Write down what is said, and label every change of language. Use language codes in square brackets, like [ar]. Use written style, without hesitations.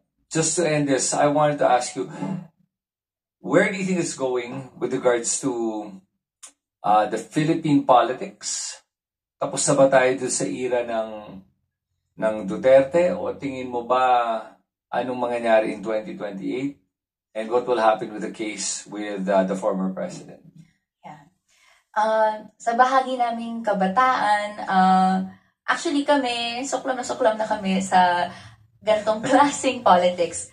[en] Just to end this, I wanted to ask you, where do you think it's going with regards to the Philippine politics? [tl] Tapos na ba tayo doon sa era ng Duterte? O tingin mo ba anong mangyayari in 2028? [en] And what will happen with the case with the former president? [tl] Yeah. Sa bahagi naming kabataan, actually kami, suklam na kami sa gantong klaseng politics.